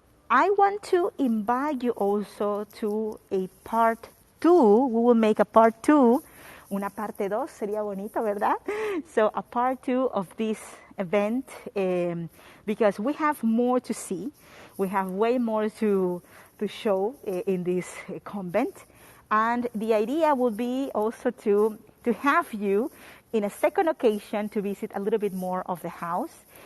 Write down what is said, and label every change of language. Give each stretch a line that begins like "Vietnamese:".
English: I want to invite you also to a part 2. We will make a part 2.
Spanish: Una parte 2 sería bonito, ¿verdad?
English: So a part 2 of this event, because we have more to see. We have way more to show in this convent. And the idea will be also to have you in a second occasion to visit a little bit more of the house.